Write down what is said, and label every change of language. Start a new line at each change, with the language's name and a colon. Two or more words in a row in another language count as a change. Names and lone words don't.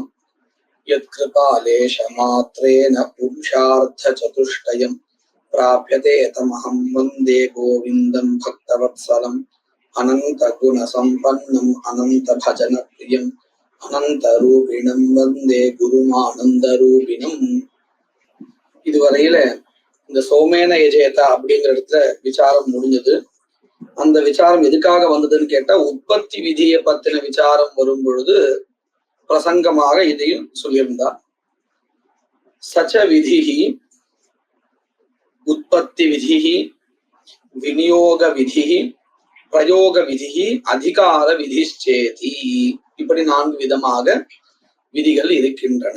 Sanskrit: यत्कृपालेशमात्रेण पुरुषार्थचतुष्टयम् प्राप्यते तमहं वन्दे गोविन्दं भक्तवत्सलम् अनन्तगुणसम्पन्नम् अनन्तभजनप्रियम् अनन्तरूपिणं वन्दे गुरुमानन्दरूपिणम्।
Tamil: இதுவரையில இந்த
Sanskrit: सोमेन यजेत
Tamil: அப்படிங்கிற இடத்துல விசாரம் முடிஞ்சது. அந்த விசாரம் எதுக்காக வந்ததுன்னு கேட்டா, உற்பத்தி விதியை பத்தின விசாரம் வரும் பொழுது பிரசங்கமாக இதையும் சொல்லியிருந்தார்.
Sanskrit: सच्च विधिः उत्पत्ति विधिः विनियोग विधिः प्रयोग विधिः अधिकार विधिश्चेति,
Tamil: இப்படி 4 விதமாக விதிகள் இருக்கின்றன.